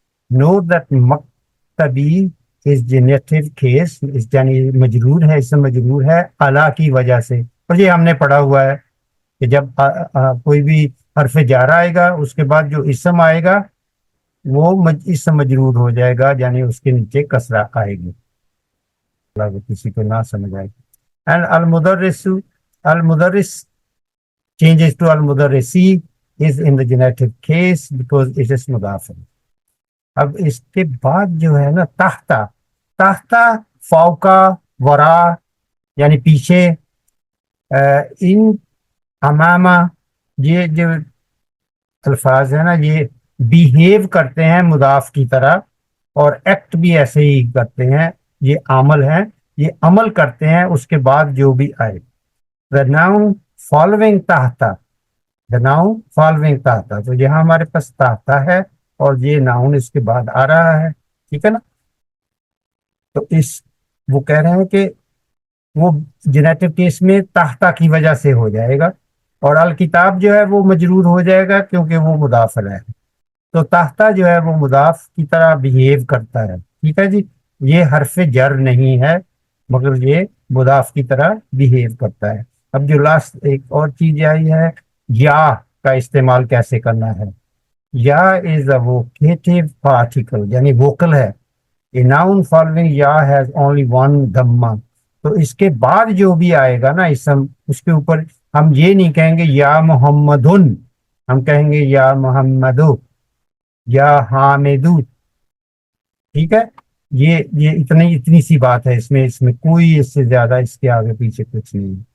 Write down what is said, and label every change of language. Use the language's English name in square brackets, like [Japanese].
[English] Note that [Urdu] مکتبی [English] is genitive case, [Urdu] یعنی مجرور ہے, اس سے مجرور ہے علی کی وجہ سے, اور یہ ہم نے پڑھا ہوا ہے کہ جب کوئی بھی حرف جارہ آئے گا اس کے بعد جو اسم آئے گا وہ اسم مجرور ہو جائے گا، یعنی اس کے نیچے کسرہ آئے گی، کسی کو نہ سمجھ آئے گی. [English] And المدرس changes to al-mudarrisi is in the genitive case because it is مضاف. [Urdu] اب اس کے بعد جو ہے نا تحتا فوقا ورا یعنی پیچھے، ان امامہ، یہ جو الفاظ ہیں نا یہ بیہیو کرتے ہیں مضاف کی طرح اور ایکٹ بھی ایسے ہی کرتے ہیں، یہ عمل ہیں، یہ عمل کرتے ہیں اس کے بعد جو بھی آئے. [English] the noun following تحتا، the noun following [Urdu] تحتا، تو یہاں ہمارے پاس تحتا ہے اور یہ ناؤن اس کے بعد آ رہا ہے، ٹھیک ہے نا. تو وہ کہہ رہے ہیں کہ وہ جنیٹو کیس میں تحتا کی وجہ سے ہو جائے گا، اور الکتاب جو ہے وہ مجرور ہو جائے گا کیونکہ وہ مضاف ہے. تو تحتا جو ہے وہ مضاف کی طرح بیہیو کرتا ہے، ٹھیک ہے جی. یہ حرف جر نہیں ہے مگر یہ مضاف کی طرح بیہیو کرتا ہے. اب جو لاسٹ ایک اور چیز آئی ہے، یا کا استعمال کیسے کرنا ہے. [English] یا is a vocative particle [Urdu] یعنی ووکل ہے. [English] A noun following یا has only one dhamma. [Urdu] تو اس کے بعد جو بھی آئے گا نا اسم، اس کے اوپر ہم یہ نہیں کہیں گے یا محمدن، ہم کہیں گے یا محمدو یا حامدو، ٹھیک ہے. یہ اتنی سی بات ہے اس میں کوئی اس سے زیادہ اس کے آگے پیچھے کچھ نہیں.